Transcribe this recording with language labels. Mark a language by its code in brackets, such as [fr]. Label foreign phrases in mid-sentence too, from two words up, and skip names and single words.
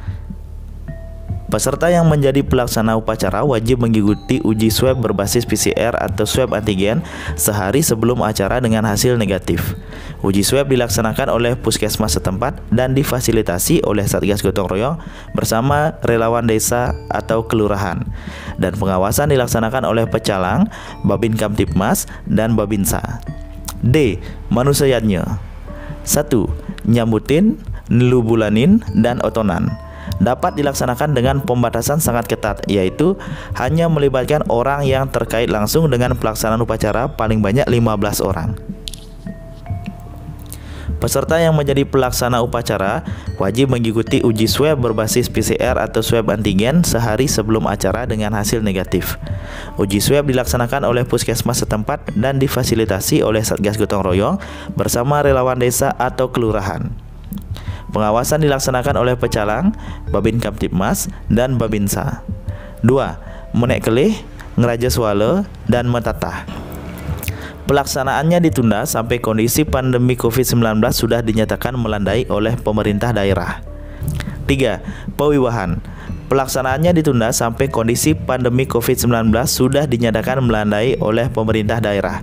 [id] Peserta yang menjadi pelaksana upacara wajib mengikuti uji swab berbasis PCR atau swab antigen sehari sebelum acara dengan hasil negatif. Uji swab dilaksanakan oleh puskesmas setempat dan difasilitasi oleh Satgas Gotong Royong bersama relawan desa atau kelurahan. Dan pengawasan dilaksanakan oleh Pecalang, Babin Kamtibmas, dan Babinsa. D. Manusayatnya 1. [ban] Nyambutin, nilubulanin, [id] dan otonan. Dapat dilaksanakan dengan pembatasan sangat ketat, yaitu hanya melibatkan orang yang terkait langsung dengan pelaksanaan upacara paling banyak 15 orang. Peserta yang menjadi pelaksana upacara wajib mengikuti uji swab berbasis PCR atau swab antigen sehari sebelum acara dengan hasil negatif. Uji swab dilaksanakan oleh puskesmas setempat dan difasilitasi oleh Satgas Gotong Royong bersama relawan desa atau kelurahan. Pengawasan dilaksanakan oleh Pecalang, Babin Kamtibmas, dan Babinsa. 2. [ban] Menek kelih, ngeraja suala, [id] dan metatah. Pelaksanaannya ditunda sampai kondisi pandemi COVID-19 sudah dinyatakan melandai oleh pemerintah daerah. 3. Pewiwahan. Pelaksanaannya ditunda sampai kondisi pandemi COVID-19 sudah dinyatakan melandai oleh pemerintah daerah.